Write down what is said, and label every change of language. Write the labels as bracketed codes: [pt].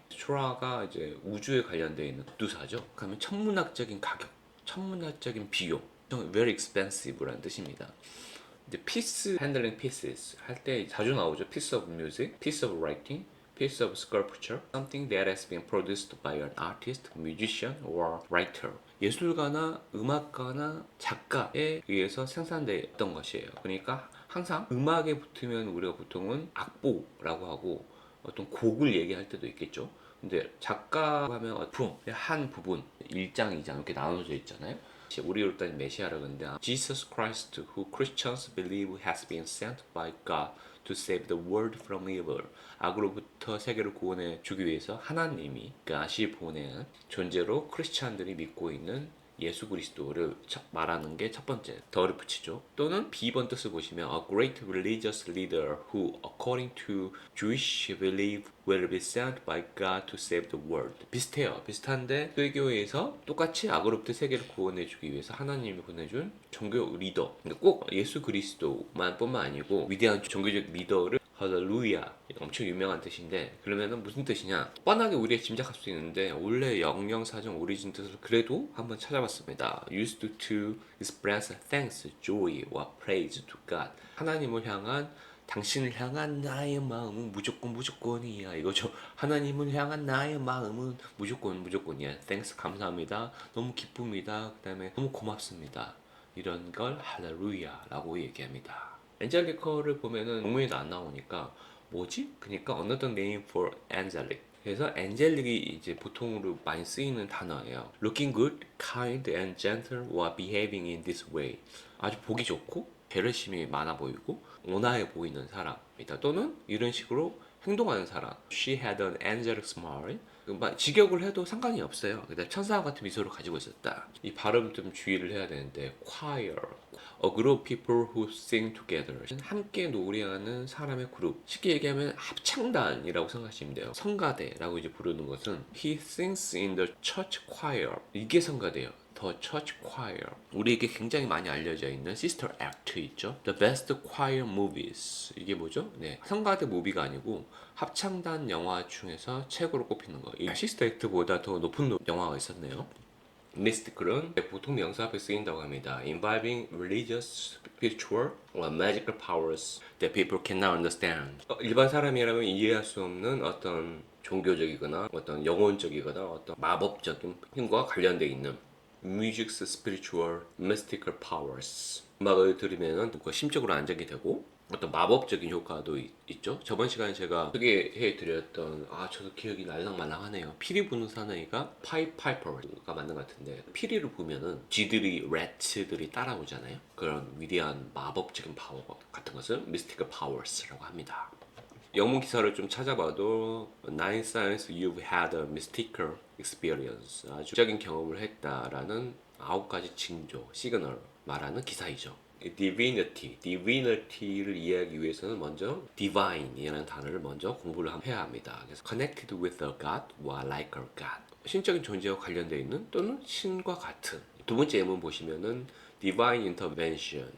[ko] astro가 이제 우주에 관련되어 있는 두사죠. 그러면 천문학적인 가격, 천문학적인 비용, [en] very expensive [ko] 라는 뜻입니다. 이제 piece, handling pieces 할 때 자주 나오죠. [en] piece of music, piece of writing, piece of sculpture, something that has been produced by an artist, musician, or writer. [ko] 예술가나 음악가나 작가에 의해서 생산되었던 것이에요. 그러니까 항상 음악에 붙으면 우리가 보통은 악보라고 하고 어떤 곡을 얘기할 때도 있겠죠. 근데 작가 하면 한 부분 1장, 2장 이렇게 나눠져 있잖아요. 우리로 따지면 메시아라고 하는데 [en] Jesus Christ, who Christians believe has been sent by God to save the world from evil. [ko] 악으로부터 세계를 구원해 주기 위해서 하나님이 그것이 보낸 존재로 크리스찬들이 믿고 있는 예수 그리스도를 말하는 게 첫 번째 덜을 붙이죠. [en] 또는 B번 뜻을 보시면 a great religious leader who according to Jewish belief will be sent by God to save the world. [ko] 비슷해요. 비슷한데 설교에서 똑같이 악으로부터 세계를 구원해 주기 위해서 하나님이 보내준 종교 리더. 근데 꼭 예수 그리스도만 뿐만 아니고 위대한 종교적 리더를 할렐루야 엄청 유명한 뜻인데 그러면은 무슨 뜻이냐 뻔하게 우리가 짐작할 수 있는데 원래 영영사전 오리진 뜻을 그래도 한번 찾아봤습니다. [en] used to express thanks, joy or praise to God. [ko] 하나님을 향한 당신을 향한 나의 마음은 무조건이야 이거죠. 하나님을 향한 나의 마음은 무조건이야. thanks 감사합니다. 너무 기쁩니다. 그 다음에 너무 고맙습니다. 이런 걸 할렐루야라고 얘기합니다. 엔젤리컬을 보면은 동물에도 안 나오니까 뭐지? [en] 그러니까 another name for angelic. [ko] 그래서 angelic이 이제 보통으로 많이 쓰이는 단어예요. [en] looking good, kind and gentle or behaving in this way. [ko] 아주 보기 좋고 배려심이 많아 보이고 온화해 보이는 사람이다. 또는 이런 식으로 행동하는 사람. [en] She had an angelic smile. [ko] 직역을 해도 상관이 없어요. 그다음 천사와 같은 미소를 가지고 있었다. 이 발음 좀 주의를 해야 되는데 [en] choir, a group of people who sing together. [ko] 함께 노래하는 사람의 그룹. 쉽게 얘기하면 합창단이라고 생각하시면 돼요. 성가대라고 이제 부르는 것은 [en] he sings in the church choir. [ko] 이게 성가대예요. The Church Choir. 우리에게 굉장히 많이 알려져 있는 Sister Act 있죠. [en] The Best Choir Movies. 이게 뭐죠? [ko] 네, 성가대 무비가 아니고 합창단 영화 중에서 최고로 꼽히는 거. 이 Sister Act보다 더 높은 영화가 있었네요. 미스티컬은 보통 명사 앞에 쓰인다고 합니다. [en] Involving religious, spiritual, or magical powers that people cannot understand. [ko] 일반 사람이라면 이해할 수 없는 어떤 종교적이거나 어떤 영혼적이거나 어떤 마법적인 힘과 관련되어 있는 [en] music's spiritual, mystical powers. [ko] 음악을 들으면 심적으로 안정이 되고 어떤 마법적인 효과도 있죠. 저번 시간에 제가 소개해 드렸던 저도 기억이 날랑말랑하네요. 피리 부는 사나이가 파이퍼가 맞는 것 같은데 피리를 부면은 쥐들이 래츠들이 따라오잖아요. 그런 위대한 마법적인 파워 같은 것을 mystical powers라고 합니다. 영문 기사를 좀 찾아봐도 [en] Nine signs you've had a mystical experience. [ko] 아주 적인 경험을 했다라는 9가지 징조, 시그널 말하는 기사이죠. divinity를 이해하기 위해서는 먼저 divine이라는 단어를 먼저 공부를 해야 합니다. [en] 그래서 connected with a god or like a god. [ko] 신적인 존재와 관련되어 있는 또는 신과 같은. 두 번째 예문 보시면은 [en] divine intervention.